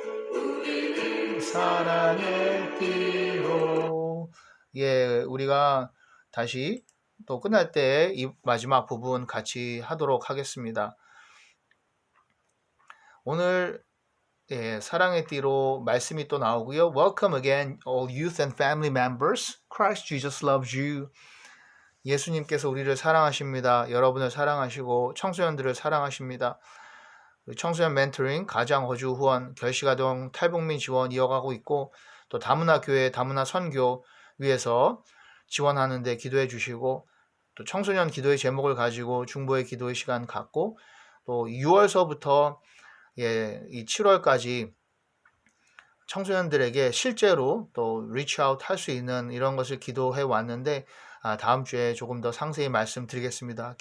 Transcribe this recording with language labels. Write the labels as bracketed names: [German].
[Korean] 우리는 사랑의 띠로. 우리가 다시 또 끝날 때 이 마지막 부분 같이 하도록 하겠습니다. 오늘 사랑의 띠로 말씀이 또 나오고요. [English] Welcome again all youth and family members. Christ Jesus loves you. [Korean] 예수님께서 우리를 사랑하십니다. 여러분을 사랑하시고 청소년들을 사랑하십니다. 청소년 멘토링, 가장 거주 후원, 결식아동 탈북민 지원 이어가고 있고 또 다문화 교회, 다문화 선교 위해서 지원하는 데 기도해 주시고 또 청소년 기도의 제목을 가지고 중보의 기도의 시간 갖고 또 6월서부터 이 7월까지 청소년들에게 실제로 또 리치아웃 할 수 있는 이런 것을 기도해 왔는데 다음 주에 조금 더 상세히 말씀드리겠습니다.